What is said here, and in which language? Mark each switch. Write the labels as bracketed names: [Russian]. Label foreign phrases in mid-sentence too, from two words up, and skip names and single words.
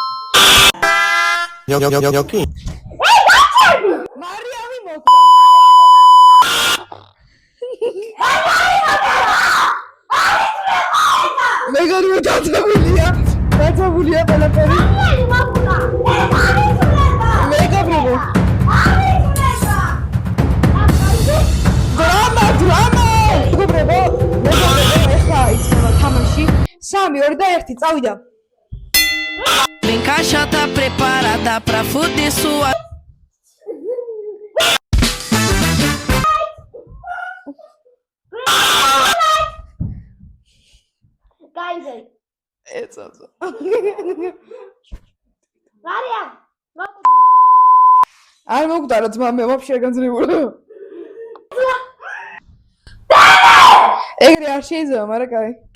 [Georgian] მარიამი მოკდა მეგობრებო დაძაბულია ყველაფერი მეგობრებო დრამა მეგობრებო ეხლა იწყება თამაში 3 2 და 1 წავიდა [Portuguese] Vem caixa tá preparada pra fuder sua ეცაცა [Georgian] მარიამ არ მოგდარა ძმა მე ვაფშე არ განძლებულა ეგრე არ შეიძლება მაგრამ კაი